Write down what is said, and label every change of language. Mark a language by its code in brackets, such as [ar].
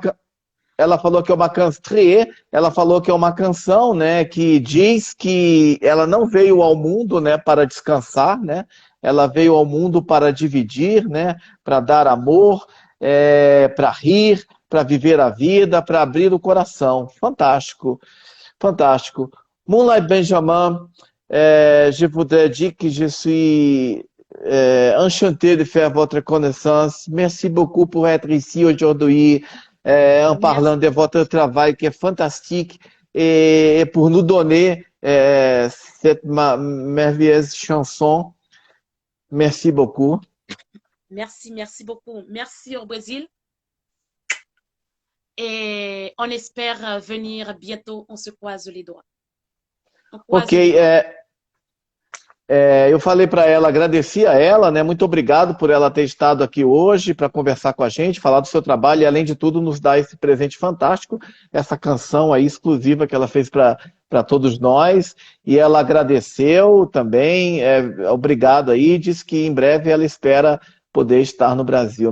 [pt] uma ela falou que é uma canção, ela falou que é uma canção, né, que diz que ela não veio ao mundo, né, para descansar, né? Ela veio ao mundo para dividir, né, para dar amor, para rir, para viver a vida, para abrir o coração. Fantástico, fantástico. [fr] Moonlight Benjamin, je voudrais dire que je suis enchanté de faire votre connaissance. Merci beaucoup pour être ici aujourd'hui, en parlant Merci. de votre travail qui est fantastique et pour nous donner cette merveilleuse chanson. Merci beaucoup. Merci, merci beaucoup. Merci au Brésil. Et on espère venir bientôt. On se croise les doigts. On Ok, croise les doigts. [pt] eu falei para ela, agradeci a ela, né? Muito obrigado por ela ter estado aqui hoje para conversar com a gente, falar do seu trabalho e, além de tudo, nos dar esse presente fantástico, essa canção aí exclusiva que ela fez para todos nós. E ela agradeceu também, obrigado aí, disse que em breve ela espera poder estar no Brasil.